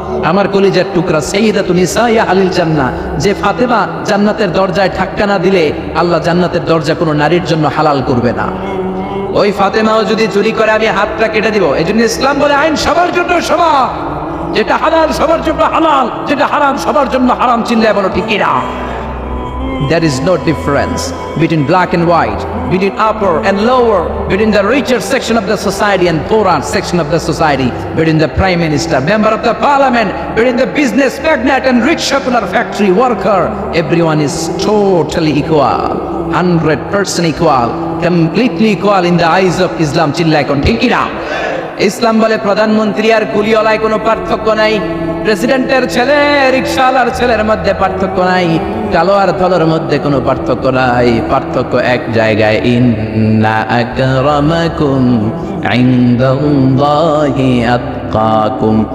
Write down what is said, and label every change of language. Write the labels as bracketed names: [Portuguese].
[Bangla] আমার কলিজার টুকরা সাইয়্যিদাতুন নিসাইয়া আলিল জান্নাহ, যে ফাতেমা জান্নাতের দরজায় ধাক্কা না দিলে আল্লাহ জান্নাতের দরজা কোনো নারীর জন্য হালাল করবে না। ওই ফাতেমাও যদি চুরি করে আমি হাতটা কেটে দিব। এই জন্য ইসলাম বলে আইন সবার জন্য সমান, যেটা হালাল সবার জন্য হালাল, যেটা হারাম সবার জন্য হারাম। চিল্লায় বলো ঠিক কিনা? [English] There is no difference between black and white, between upper and lower, between the richer section of the society and poorer section of the society, between the prime minister, member of the parliament, between the business magnate and rickshaw factory worker. Everyone is totally equal, 100% equal, completely equal in the eyes of Islam. [Bangla] চিল্লায় কোন ঠিক কিনা? ইসলাম বলে প্রধানমন্ত্রী আর কুলিওয়ালায় কোনো পার্থক্য নাই, প্রেসিডেন্টের ছেলে রিকশাওয়ালার ছেলের মধ্যে পার্থক্য নাই, কালো আর ধলার মধ্যে কোনো পার্থক্য নাই। পার্থক্য এক জায়গায়, [Arabic] ইন্না আকরামাকুম ইনদাল্লাহি আতকাকুম।